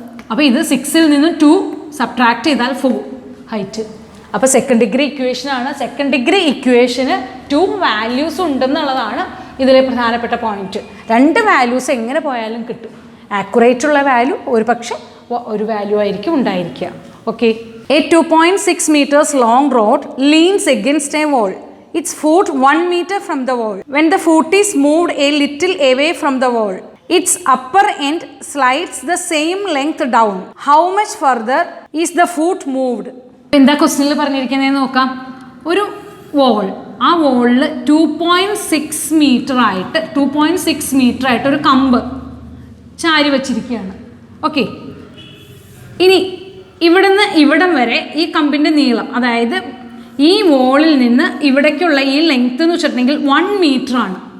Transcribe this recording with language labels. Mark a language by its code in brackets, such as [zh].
[ml] അപ്പോൾ ഇത് 6ൽ നിന്ന് 2 സബ്ട്രാക്ട് ചെയ്താൽ 4 ഹൈറ്റ്. അപ്പോൾ second degree ഇക്വേഷനാണ്. Second degree ഇക്വേഷന് 2 values ഉണ്ടെന്നുള്ളതാണ് ഇതിലെ പ്രധാനപ്പെട്ട പോയിന്റ്. രണ്ട് വാല്യൂസ് എങ്ങനെ പോയാലും കിട്ടും. ആക്യുറേറ്റ് ഉള്ള വാല്യൂ ഒരു പക്ഷേ ഒരു വാല്യൂ ആയിരിക്കും ഉണ്ടായിരിക്കുക. [en] Okay, a 2.6 meters long rod leans against a wall. Its foot 1 meter from the wall. When the foot is moved a little away from the wall, its upper end slides the same length down. How much further is the foot moved? [ml] എന്താ ക്വസ്റ്റ്യനിൽ പറഞ്ഞിരിക്കുന്നതെന്ന് നോക്കാം. ഒരു wall, ആ വോളിൽ 2.6 metre ആയിട്ട് ഒരു കമ്പ് ചാരി വച്ചിരിക്കുകയാണ്. ഓക്കെ, ഇനി ഇവിടുന്ന് ഇവിടം വരെ ഈ കമ്പിൻ്റെ നീളം, അതായത് ഈ വോളിൽ നിന്ന് ഇവിടേക്കുള്ള ഈ ലെങ്ത്ത് എന്ന് വെച്ചിട്ടുണ്ടെങ്കിൽ 1 മീറ്റർ ആണ്.